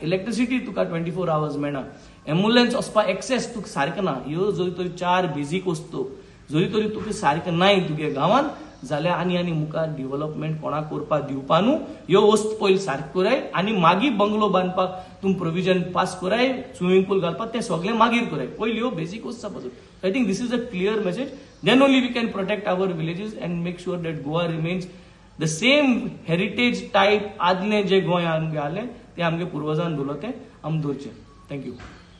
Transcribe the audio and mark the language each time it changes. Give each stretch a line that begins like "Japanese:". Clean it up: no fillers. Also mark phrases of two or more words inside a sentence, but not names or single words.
Konkani: इलेक्ट्रिसिटी तुका 24 आवर्स मेळना एम्ब्युलन्स वचपाक एक्सेस तुका सारकें ना ह्यो जरी तरी 4 बेजीक वस्तू जरी तरी तुका सारकें नाही तुगे गांवांत जाल्यार आनी मुखार डेव्हलपमेंट कोणाक करपाक दिवपा न्हू ह्यो वस्तू पयलीं सारक्यो कराय आनी मागीर बंगलो बांदपाक तुम
English: provision pass
Konkani: कराय
English: swimming pool
Konkani: घालपाक तें सगळें मागीर कराय पयलीं ह्यो बेजीक वस्तू
English: suppose I think this is a clear message then only we can protect our villages and make sure that Goa remains the same heritage type
Konkani: आदलें जे गोंय आमगे आलें तें आमगे पुर्वजान दवरलें तें आमी दवरचें थँक्यू